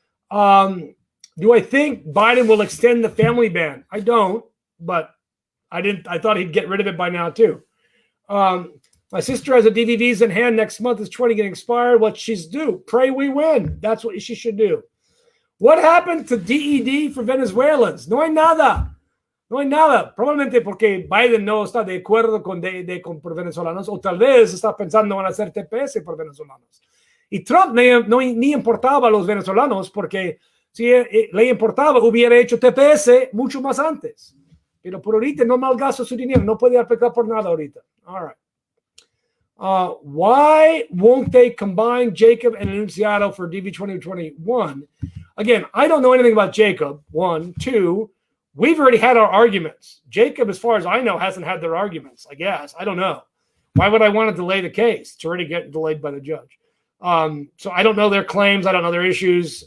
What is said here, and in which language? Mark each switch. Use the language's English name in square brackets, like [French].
[English] Do I think Biden will extend the family ban? I don't, but I thought he'd get rid of it by now too. My sister has a DV visa in hand. Next month is 20 getting expired. What she's do? Pray we win. That's what she should do. What happened to DED for Venezuelans? [Spanish] No hay nada. Probablemente porque Biden no está de acuerdo con DED por venezolanos, o tal vez está pensando en hacer TPS por venezolanos. Y Trump ni importaba a los venezolanos porque Si le importaba, hubiera hecho TPS mucho más antes. Pero por ahorita no malgasta su dinero. No puede aplicar por nada ahorita. [English] All right. Why won't they combine Jacob and Enunciado for DV 2021? Again, I don't know anything about Jacob. One. Two, we've already had our arguments. Jacob, as far as I know, hasn't had their arguments, I guess. I don't know. Why would I want to delay the case? It's already getting delayed by the judge. So I don't know their claims. I don't know their issues.